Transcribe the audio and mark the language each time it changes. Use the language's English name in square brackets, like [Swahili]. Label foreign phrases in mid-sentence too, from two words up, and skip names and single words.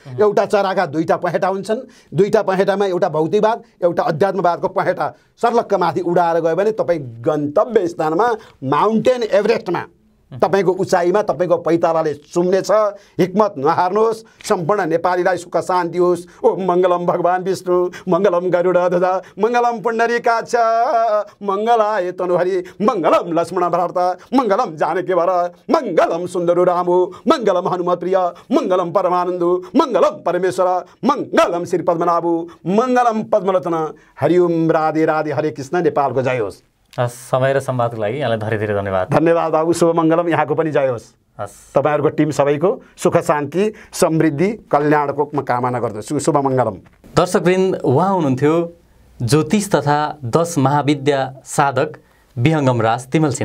[Nepali] एउटा चराका दुईटा पहेटा हुन्छन्, दुईटा पहेटामा एउटा भौतिकवाद एउटा अध्यात्मवादको पहेटा सर्लक्क माथि उडाएर गयो भने तपाईँ गन्तव्य स्थानमा माउन्टेन एभरेस्टमा तपाईँको उचाइमा तपाईँको पैतालाले चुम्नेछ। हिक्मत नहार्नुहोस्। सम्पूर्ण नेपालीलाई सुख शान्ति होस्। [Sanskrit] ओम मङ्गलम भगवान् विष्णु, मङ्गलम गरुडध्वज, मङ्गलम पुण्डरीकाक्ष, मङ्गलाय तनुहरि, मङ्गलम लक्ष्मण भरत, मङ्गलम जानकी वर, मङ्गलम सुन्दरो रामो, मङ्गलम हनुमत प्रिय, मङ्गलम परमानन्दु, मङ्गलम परमेश्वर, मङ्गलम श्री पद्मनाभु, मङ्गलम पद्मलोचन। [Nepali] हरिओम राधे राधे, हरे कृष्ण। नेपालको जय होस्। समय र संवादको लागि यहाँलाई धेरै धेरै धन्यवाद। धन्यवाद बाबु, शुभ मङ्गलम। यहाँको पनि जय होस्। तपाईँहरूको टिम सबैको सुख शान्ति समृद्धि कल्याणको म कामना गर्दछु। शुभ मङ्गलम। दर्शकवृन्द, उहाँ हुनुहुन्थ्यो ज्योतिष तथा 10 महाविद्या साधक विहङ्गम राज तिमल सिन्हा।